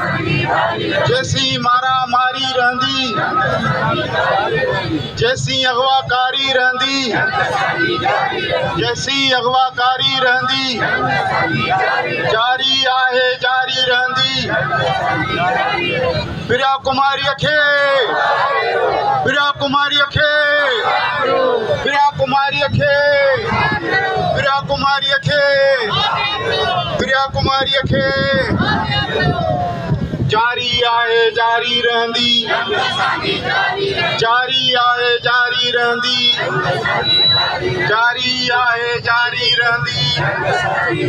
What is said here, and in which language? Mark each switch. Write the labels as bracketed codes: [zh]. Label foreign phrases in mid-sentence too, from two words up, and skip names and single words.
[sd] जैसी मारा मारी रहंदी, जैसी अगवाकारी रहंदी, जैसी अगवाकारी रहंदी, जारी आहे जारी रहंदी। प्रिया कुमारी खे, प्रिया कुमारी खे, प्रिया कुमारी खे, प्रिया कुमारी खे, प्रिया कुमारी खे, जारी आहे जारी रहंदी, जारी आहे जारी रहंदी, जारी आहे जारी रहंदी।